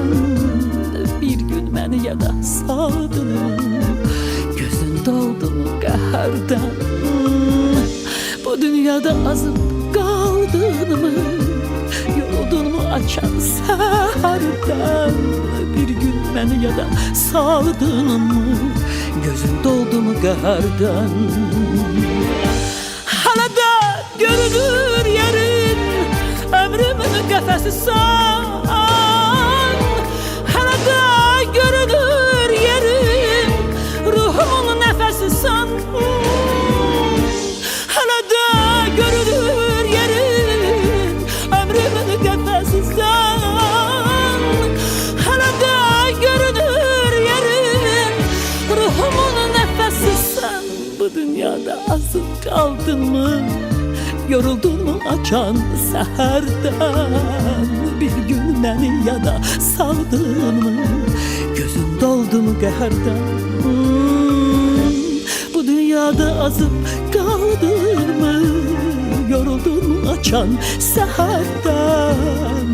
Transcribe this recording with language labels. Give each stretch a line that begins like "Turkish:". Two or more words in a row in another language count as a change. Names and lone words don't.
Turkish: Bir gün beni ya da saldın mı, gözün doldu mu qəhərdən? Bu dünyada azıp kaldın mı, yoruldun mu açan seherden? Bir gün beni ya da saldın mı, gözün doldu mu qəhərdən?
Azerbaijani: Hələ də görünür yerin, ömrümün qəfəsisən. Hələ də görünür yerin, ruhumun nəfəsisən. Hələ də görünür yerin, ömrümün qəfəsisən. Hələ də görünür yerin, ruhumun nəfəsisən.
Turkish: Bu dünyada azıp kaldın mı, yoruldun mu açan seherden? Bir gün beni ya da saldın mı, gözün doldu mu qəhərdən? Bu dünyada azıp kaldın mı, yoruldun mu açan seherden?